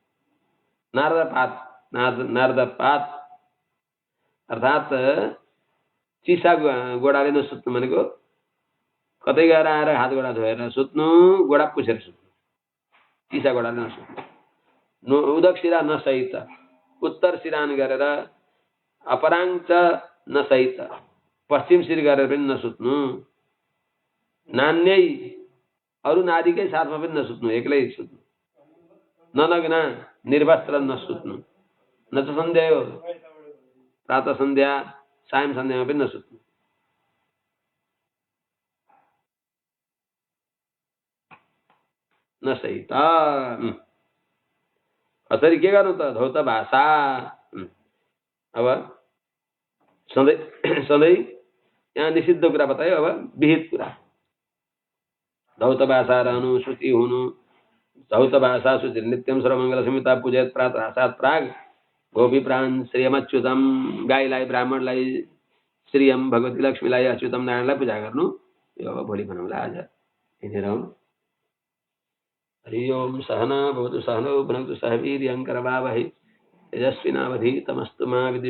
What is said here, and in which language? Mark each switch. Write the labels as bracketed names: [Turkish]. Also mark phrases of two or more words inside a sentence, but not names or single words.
[Nepali] नार्दपात अर्थात् चिसा गोडाले नसुत्नु भनेको कतै गएर आएर हात गोडा धोएर सुत्नु, गोडा पुछेर सुत्नु, चिसा गोडाले नसुत्नु। उदक शिरा नसहित उत्तर सिरान गरेर, अपराङ च नसहित पश्चिम शिर गरेर पनि नसुत्नु। नान्यै अरू नारीकै साथमा पनि नसुत्नु, एक्लै सुत्नु। ननग्ना निर्वस्त्र नसुत्नु। न त सन्ध्या हो, प्रातः सन्ध्या सायं सन्ध्यामा पनि नसुत्नु। नसहित कसरी के गर्नु त? [Sanskrit] धौत भाषा। [Nepali] अब सधैँ यहाँ निषिद्ध कुरा बतायो, अब विहित कुरा। [Sanskrit] धौत भाषा [Nepali] रहनु, शुचि हुनु। [Sanskrit] धौत भाषा शुचि नित्यम सर्वमङ्गल संहिता पूजयत प्रातः सात प्राग गोपी प्राण श्रेयमच्युतम। [Nepali] गाईलाई, ब्राह्मणलाई श्रेयम, भगवती लक्ष्मीलाई, अच्युतम नारायणलाई पूजा गर्नु। यो अब भोलि भनौँला, आज हिँडेर आउनु। हरि ओम। [Sanskrit] सहना भवतु सहनौ भुनक्तु सह वीर्यं करवावहै तेजस्विनावधीतमस्तु मा विद्विषावहै।